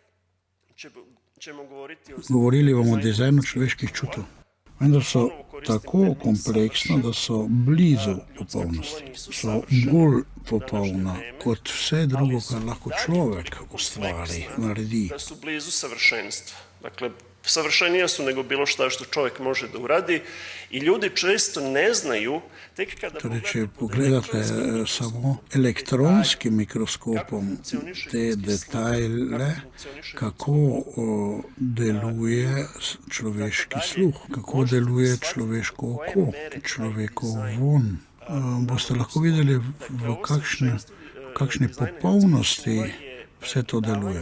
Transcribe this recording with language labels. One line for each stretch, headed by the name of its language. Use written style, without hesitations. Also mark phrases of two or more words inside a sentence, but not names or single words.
Slovenian: Govorili bomo o dizajnu človeških čutov. Vendar so tako kompleksno, da so blizu popolnosti. So bolj popolna kot vse drugo, kar lahko človek ustvari, naredi.
Serbian: Da su blizu savršenstva. Dakle, savršenija su nego bilo šta što čovjek može da uradi i ljudi često ne znaju tek kada
Slovenian: Če pogledate samo elektronskim mikroskopom te detajle, kako deluje človeški sluh, kako deluje človeško oko, človekov von, boste lahko videli, v kakšni popolnosti vse to deluje.